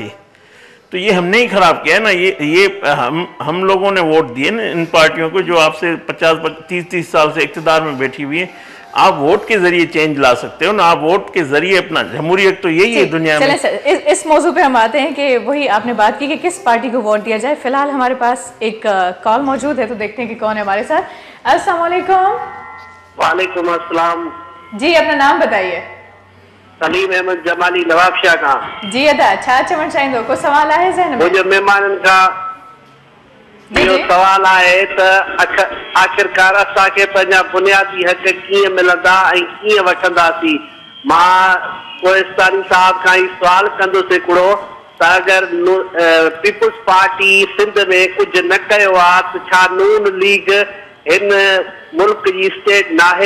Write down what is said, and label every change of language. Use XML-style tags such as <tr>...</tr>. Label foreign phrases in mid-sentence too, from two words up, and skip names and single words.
<ur>تو یہ ہم نے ہی خراب کیا ہے نا۔ یہ ہم لوگوں نے ووٹ دیے نا ان پارٹیوں کو جو آپ سے 50-30 سال سے اقتدار میں بیٹھی ہوئی ہے. آپ ووٹ کے ذریعے چینج لا سکتے ہو نا، آپ ووٹ کے ذریعے اپنا جمہوریت تو یہی ہے دنیا میں. سر، اس موضوع پہ ہم آتے ہیں کہ وہی آپ نے بات کی کہ کس پارٹی کو ووٹ دیا جائے. فی الحال ہمارے پاس ایک کال موجود ہے، تو دیکھتے ہیں کہ کون ہے ہمارے ساتھ.</ur> <ar>السلام عليكم. وعليكم السلام</ar> <ur>جی، اپنا نام بتائیے. سلیم احمد جمالی نوابشاہ کا.</ur> <sd>जी अदा, छा चवण चाहिए, को सवाल है ज़हन में?</sd> <ur>مجھے مہمانن کا جو سوال ہے تو</ur> <sd>आखिरकार असांखे पंहिंजा बुनियादी हक़ कीअं मिलंदा ऐं कीअं वठंदासीं? मां कोहिस्तानी साहब खां ई सवाल कंदुसि हिकिड़ो, त अगरि पीपुल्स पार्टी सिंध में कुझु न कयो आहे त छा नून लीग हिन मुल्क जी स्टेट नाहे?</sd>